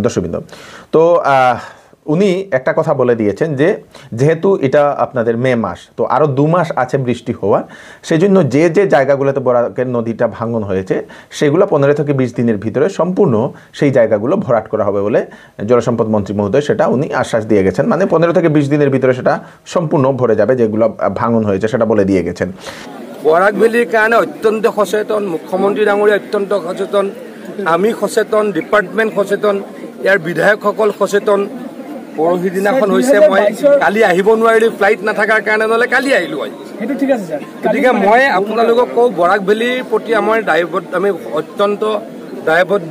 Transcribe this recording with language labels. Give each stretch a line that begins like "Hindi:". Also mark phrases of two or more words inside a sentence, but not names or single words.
Bangla: দর্শকবৃন্দ, তো উনি একটা কথা বলে দিয়েছেন যে যেহেতু এটা আপনাদের মে মাস, তো আরও 2 মাস আছে বৃষ্টি হওয়ার, সেই জন্য যে জায়গাগুলোতে বরাকের নদীটা ভাঙন হয়েছে সেগুলো 15 থেকে 20 দিনের ভিতরে সম্পূর্ণ সেই জায়গাগুলো ভরাট করা হবে বলে জলসম্পদ মন্ত্রী মহোদয় সেটা উনি আশ্বাস দিয়ে গেছেন। মানে 15 থেকে 20 দিনের ভিতরে সেটা সম্পূর্ণ ভরে যাবে, যেগুলো ভাঙন হয়েছে সেটা বলে দিয়ে গেছেন।
Assamese: বরাক ভেলির কারণে অত্যন্ত সচেতন, মুখ্যমন্ত্রী ডাঙৰীয়া অত্যন্ত সচেতন, আমি সচেতন, ডিপাৰ্টমেণ্ট সচেতন, ইয়াৰ বিধায়কসকল সচেতন। পৰহি দিনাখন হৈছে মই কালি আহিব নোৱাৰিলোঁ, ফ্লাইট নাথাকাৰ কাৰণে, নহ'লে কালি আহিলোঁ হয়। গতিকে মই আপোনালোকক কওঁ, বৰাক ভেলীৰ প্ৰতি আমি অত্যন্ত দায়বদ্ধ।